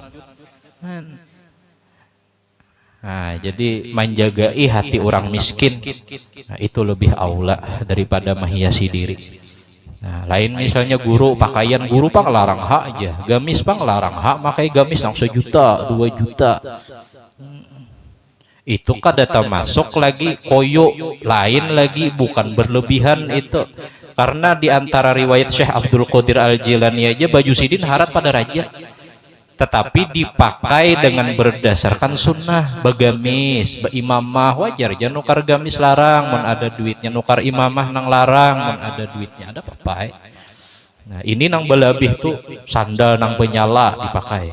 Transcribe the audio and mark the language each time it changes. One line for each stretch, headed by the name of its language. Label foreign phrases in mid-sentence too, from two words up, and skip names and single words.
Banjar: Nah, jadi menjagai hati orang miskin, nah, itu lebih aula daripada menghiasi diri. Nah, lain misalnya guru, pakaian guru pang larang hak aja, gamis pang larang hak, makai gamis nang 1 juta 2 juta. Itu kada termasuk lagi koyo, lain lagi bukan berlebihan itu. Karena di antara riwayat Syekh Abdul Qadir Al-Jilani aja baju sidin harat pada raja, tetapi dipakai dengan berdasarkan sunnah. Begamis, beimamah wajar aja, nukar gamis larang, mun ada duitnya, nukar imamah nang larang, mun ada duitnya, ada papai. Nah, ini nang belabih tuh sandal nang penyala dipakai.